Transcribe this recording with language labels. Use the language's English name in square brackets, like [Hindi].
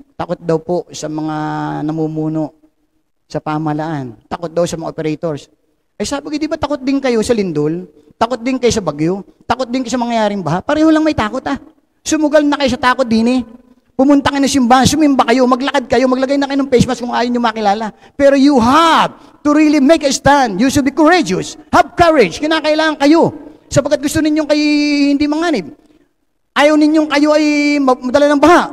[Filipino] Takot daw po sa mga namumuno sa pamahalaan. Takot daw sa mga operators. Eh sabi ko, di ba takot din kayo sa lindol? Takot din kayo sa bagyo? Takot din kayo sa mangyayaring baha? Pareho lang may takot ah. Sumugal na kayo sa takot din eh. Pumunta kayo ng simbahan, sumimba kayo, maglakad kayo, maglagay na kayo ng face mask kung ayaw nyo makilala. [English] Pero you have to really make a stand. You should be courageous. Have courage. [Filipino] Kinakailangan kayo. Sapagkat gusto ninyong kayo hindi manganib. Ayaw ninyong kayo ay madala ng baha.